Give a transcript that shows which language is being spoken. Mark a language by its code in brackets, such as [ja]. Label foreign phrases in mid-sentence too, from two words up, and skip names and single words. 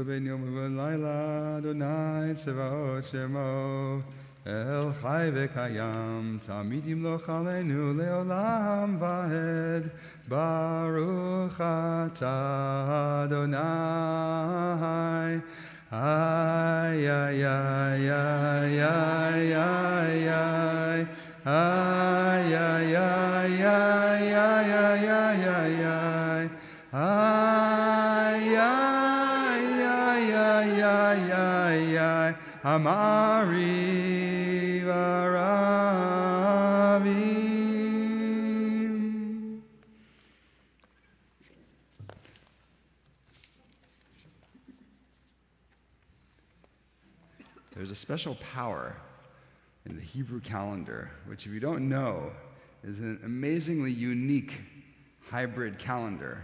[he] בין יום ובין לילה אדוני צבאות שמו אל חי וקיים תמידים לו חלנו לעולם ועד ברוך אתה אדוני. Ay, ay, ay, ay, ay, ay, ay. Ay, ay, ay, ay, ay, ay, ay, ay, ay. Ay, ay, ay, ay, ay, ay, ay. Amari varavim. [en] There's a special power in the Hebrew calendar, which if you don't know, is an amazingly unique hybrid calendar.